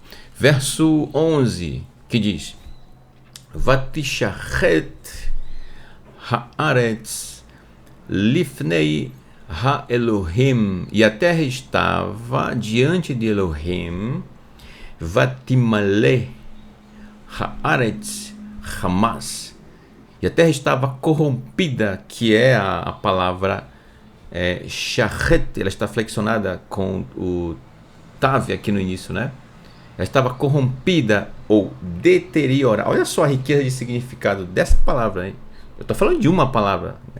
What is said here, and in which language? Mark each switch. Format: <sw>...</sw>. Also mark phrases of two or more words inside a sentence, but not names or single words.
<pt>Verso 11, que diz:</pt> <he>ותשחת הארץ לפני האלהים,</he> <pt>e a terra estava diante de Elohim,</pt> <he>ותמלא הארץ חמס,</he> <pt>e a terra estava corrompida, que é a palavra shachet, ela está flexionada com o tav aqui no início, né? Ela estava corrompida ou deteriorada. Olha só a riqueza de significado dessa palavra, hein? Eu estou falando de uma palavra, né?</pt>